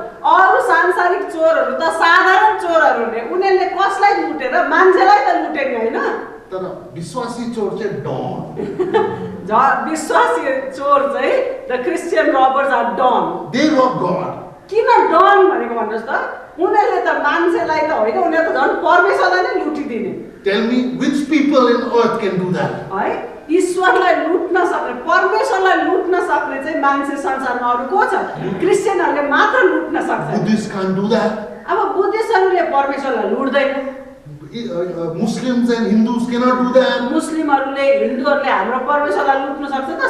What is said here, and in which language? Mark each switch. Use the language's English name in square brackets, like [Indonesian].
[Nepali] अरू सांसारिक चोरहरू त साधारण चोरहरू ने, उनीहरूले कसलाई लुटेर मान्छेलाई त लुटे नि हैन। तर विश्वासी चोर चाहिँ डन. विश्वासी चोर चाहिँ [English] The Christian robbers are done. They rob God. [Nepali] किन डन भनेको भन्नुहोस् त? उनीहरूले त मान्छेलाई त होइन, उनीहरूले त झन् परमेश्वरलाई नै लुटिदिने। [English] Tell me which people in earth can do that? [Nepali] है ईश्वरलाई लुट्न सक्ने, परमेश्वरलाई लुट्न सक्ने चाहिँ मान्छे संसारमा अरू को छ? क्रिस्चियनहरूले मात्र लुट्न सक्छ। [English] Buddhists can't do that. [Nepali] अब बुद्धिस्टहरूले परमेश्वरलाई लुट्दैन। [English] Muslims and Hindus cannot do that. [Nepali] मुस्लिमहरूले, हिन्दूहरूले हाम्रो परमेश्वरलाई लुट्न सक्छ त?